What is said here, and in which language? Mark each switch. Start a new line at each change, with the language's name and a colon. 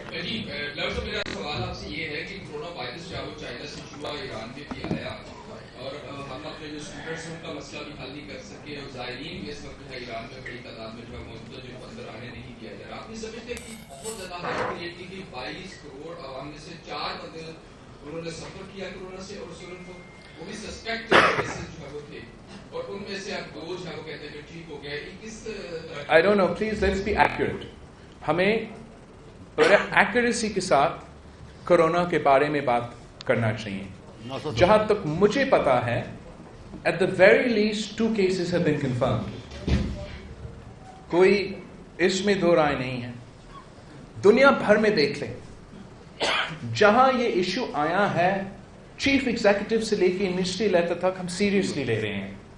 Urdu: جی میرا سوال آپ سے یہ ہے کہ کورونا وائرس جو ہے وہ چائنا سے شروع ایران میں بھی آیا اور ہم اپنے جو اسٹوڈنٹس ہیں ان کا مسئلہ بھی حل نہیں کر سکے اور زائرین بھی اس وقت جو ہے ایران میں بڑی تعداد میں جو ہے موجود ہے، جن کو اندر آنے نہیں دیا جا رہا. آپ نہیں سمجھتے کہ بہت زیادہ ہائپ کریٹ کی کہ 22 کروڑ عوام میں سے 4 بندے انہوں نے سفر کیا کورونا سے اور ان کو وہ بھی سسپیکٹ کیسز جو ہے وہ تھے اور ان میں سے اب 2 جو ہے وہ کہتے ہیں کہ ٹھیک ہو گیا. کس
English: I don't know, please let's be accurate.
Urdu: ہمیں ایکوریسی کے ساتھ کورونا کے بارے میں بات کرنا چاہیے. جہاں تک مجھے پتا ہے
English: at the very least 2 cases have been confirmed.
Urdu: کوئی اس میں دو رائے نہیں ہے. دنیا بھر میں دیکھ لیں جہاں یہ ایشو آیا ہے چیف ایگزیکٹو سے لے کے منسٹری لیول تک ہم سیریسلی لے رہے ہیں.